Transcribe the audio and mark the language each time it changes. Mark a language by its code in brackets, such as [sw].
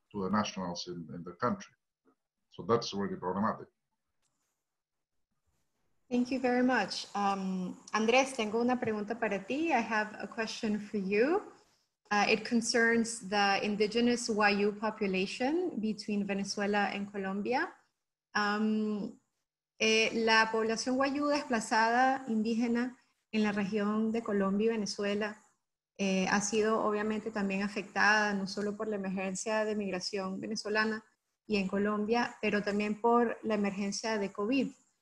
[en] to the nationals in the country. So that's really problematic. Thank you very much. [es] Andrés, tengo una pregunta para ti. [en] I have a question for you. It concerns the indigenous Wayuu population between Venezuela and Colombia. [es] La población Wayuu desplazada indígena en la región de Colombia y Venezuela ha sido obviamente también afectada no solo por la emergencia de migración venezolana y en Colombia, pero también por la emergencia de COVID.